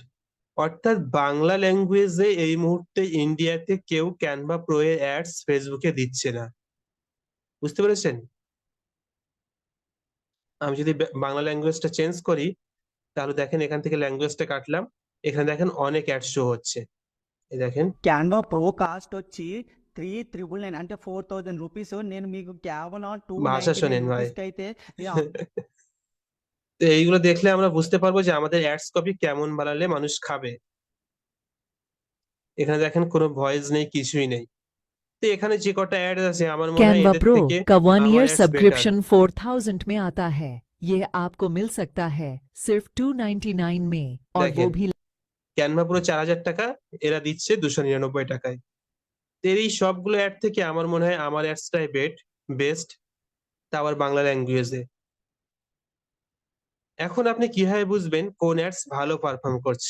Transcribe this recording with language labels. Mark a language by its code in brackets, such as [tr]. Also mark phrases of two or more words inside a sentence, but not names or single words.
[bn] অর্থাৎ বাংলা ল্যাঙ্গুয়েজে এই মুহূর্তে ইন্ডিয়াতে কেউ ক্যানভা প্রো এর অ্যাডস ফেসবুকে দিচ্ছে না। বুঝতে পেরেছেন? আমি যদি বাংলা ল্যাঙ্গুয়েজটা চেঞ্জ করি, তাহলে দেখেন এখান থেকে ল্যাঙ্গুয়েজটা কাটলাম, এখানে দেখেন অনেক অ্যাড শো হচ্ছে। এই দেখেন, [te] క్యాన్వా ప్రో కాస్ట్ వచ్చి 3,999 అంటే 4,000 రూపీస్. నేను మీకు కేవలం [bn] ভাষা 299 শোনেন ভাই। [te] రూపీస్కి అయితే [bn] তো এইগুলো দেখলে আমরা বুঝতে পারবো যে আমাদের [en] ads copy [bn] কেমন বানালে মানুষ খাবে। এখানে দেখেন কোনো ভয়েস নেই, কিছুই নেই। তো এখানে যে কটা অ্যাড আছে আমার মনে হয় [hi] कैनवा [bn] এদের [hi] प्रो [bn] থেকে [hi] का 1 [bn] আমার [hi] ईयर [en] ads better. [hi] सब्सक्रिप्शन 4000 में आता है। ये आपको मिल सकता है सिर्फ 299 में, और वो [bn] দেখেন [hi] भी [bn] ক্যানভা পুরো 4000 টাকা, এরা দিচ্ছে 299 টাকায়। তো এই সবগুলো অ্যাড থেকে আমার মনে হয় আমার অ্যাডসটাই বেস্ট, তা আবার বাংলা ল্যাঙ্গুয়েজে। এখন আপনি কিভাবে বুঝবেন কোন অ্যাডস ভালো পারফর্ম করছে?